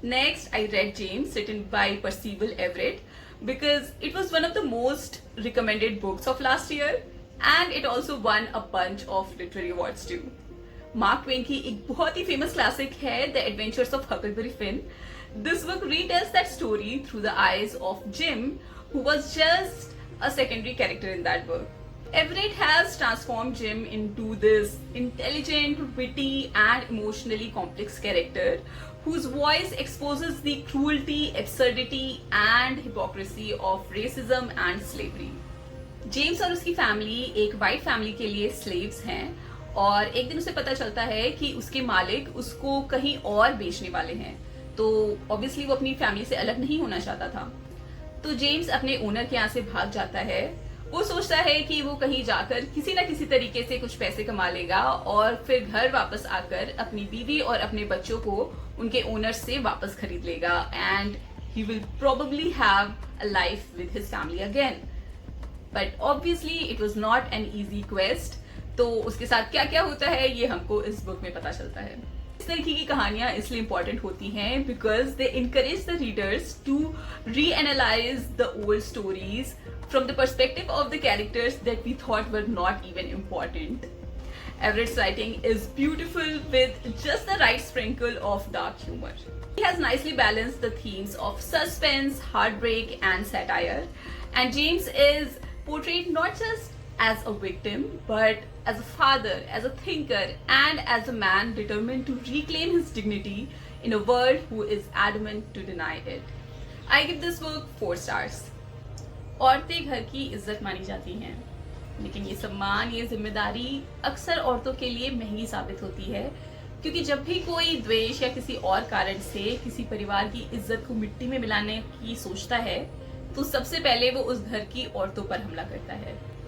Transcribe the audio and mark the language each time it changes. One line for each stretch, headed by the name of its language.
English: Next, I read James, written by Percival Everett, because it was one of the most recommended books of last year, and it also won a bunch of literary awards too.
Hindi: Mark Twain की एक बहुत ही famous classic है the adventures of हकलबरी fin.
English: This book retells that story through the eyes of Jim, who was just a secondary character in that book. Everett has transformed Jim into this intelligent, witty, and emotionally complex character whose voice exposes the cruelty, absurdity, and hypocrisy of racism and slavery.
Hindi: James और उसकी family एक white family के लिए slaves हैं और एक दिन उसे पता चलता है कि उसके मालिक उसको कहीं और बेचने वाले हैं. तो ऑब्वियसली वो अपनी फैमिली से अलग नहीं होना चाहता था. तो जेम्स अपने ओनर के यहाँ से भाग जाता है. वो सोचता है कि वो कहीं जाकर किसी ना किसी तरीके से कुछ पैसे कमा लेगा और फिर घर वापस आकर अपनी बीवी और अपने बच्चों को उनके ओनर से वापस खरीद लेगा
English: And he will probably have a life with his family again. But obviously it was not an easy quest.
Hindi: तो उसके साथ क्या क्या होता है ये हमको इस बुक में पता चलता है. इस तरीके की कहानियां इसलिए इंपॉर्टेंट होती हैं
English: Because they encourage the readers to reanalyse the old stories from the perspective of the characters that we thought were not even important. Everett's writing is beautiful with just the right sprinkle of dark humor. He has nicely balanced the themes of suspense, heartbreak, and satire. And James is portrayed not just as a victim, but as a father, as a thinker, and as a man determined to reclaim his dignity in a world who is adamant to deny it. I give this book 4 stars.
Hindi: औरतें घर की इज्जत मानी जाती हैं, लेकिन ये सम्मान, ये जिम्मेदारी अक्सर औरतों के लिए महंगी साबित होती है, क्योंकि जब भी कोई द्वेष या किसी और कारण से किसी परिवार की इज्जत को मिट्टी में मिलाने की सोचता है तो सबसे पहले वो उस घर की औरतों पर हमला करता है.